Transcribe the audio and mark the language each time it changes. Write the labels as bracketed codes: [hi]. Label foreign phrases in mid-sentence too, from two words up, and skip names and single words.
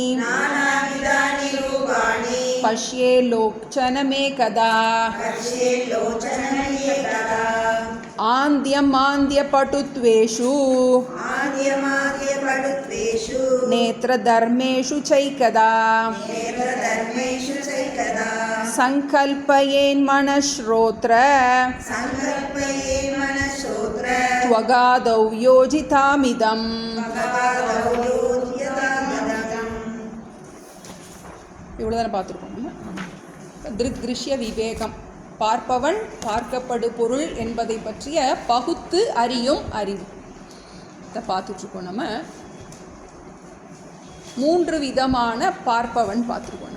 [sa] पश्ये लोचनमेकदा आन्द्यमान्द्यपटुत्वेषु नेत्रधर्मेषु चैकदा संकल्पयेन्मनश्रोत्र त्वगादौ योजितामिदम्. [ta] இவ்வளோதானே பார்த்துருக்கோம். திருஷ்ய விவேகம், பார்ப்பவன் பார்க்கப்படு பொருள் என்பதை பற்றிய பகுத்து அறியும் அறிவு. இதை பார்த்துட்ருக்கோம். நம்ம 3 விதமான பார்ப்பவன் பார்த்துருக்கோம்.